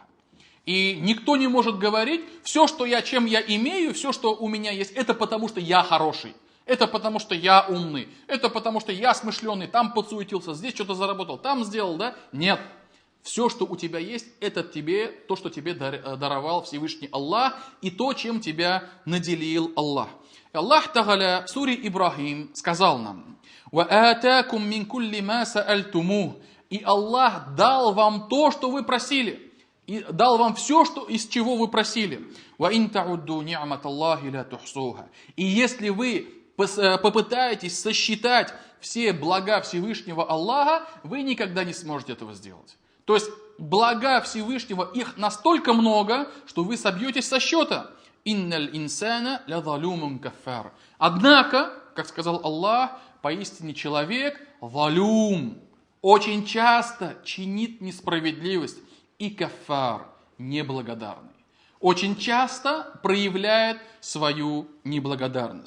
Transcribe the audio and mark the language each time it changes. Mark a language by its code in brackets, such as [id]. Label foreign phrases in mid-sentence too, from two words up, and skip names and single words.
[ru] И никто не может говорить, чем я имею, все, что у меня есть, это потому, что я хороший, это потому, что я умный, это потому, что я смышленый, там подсуетился, здесь что-то заработал, там сделал, да? Нет. Все, что у тебя есть, это то, что тебе даровал Всевышний Аллах, и то, чем тебя наделил Аллах. [ar] الله تعالى [ru] в суре Ибрахим сказал нам, [ar] وَآتَاكُمْ مِنْ كُلِّ مَا سَأَلْتُمُوهُ. [ru] И Аллах дал вам то, что вы просили, и дал вам все, из чего вы просили. [ar] وَإِنْ تَعُدُّوا نِعْمَةَ اللَّهِ لَا تُحْصُوهَا. [ru] И если вы попытаетесь сосчитать все блага Всевышнего Аллаха, вы никогда не сможете этого сделать. То есть блага Всевышнего, их настолько много, что вы собьетесь со счета. [ar] «إن الإنسان لظلوم كفار». [ru] Однако, как сказал Аллах, поистине человек залюм, очень часто чинит несправедливость и каффар, неблагодарный. Очень часто проявляет свою неблагодарность.